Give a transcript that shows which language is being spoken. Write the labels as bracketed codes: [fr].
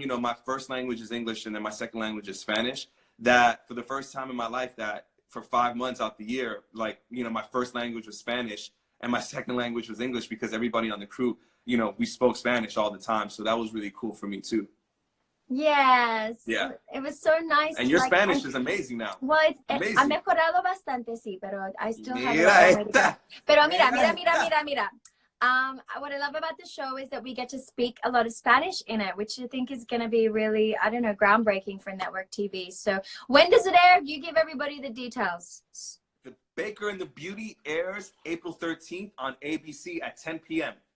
[en] You know, my first language is English, and then my second language is Spanish. That for the first time in my life, that for 5 months out the year, like, you know, my first language was Spanish and my second language was English, because everybody on the crew, you know, we spoke Spanish all the time. So that was really cool for me too. Yes. Yeah. It was so nice. And your Spanish is amazing now. Well, amazing. [es] Ha mejorado bastante, sí, pero [en] I still have. [es] Pero mira. [en] What I love about the show is that we get to speak a lot of Spanish in it, which I think is going to be really, I don't know, groundbreaking for network TV. So when does it air? You give everybody the details. The Baker and the Beauty airs April 13th on ABC at 10 p.m.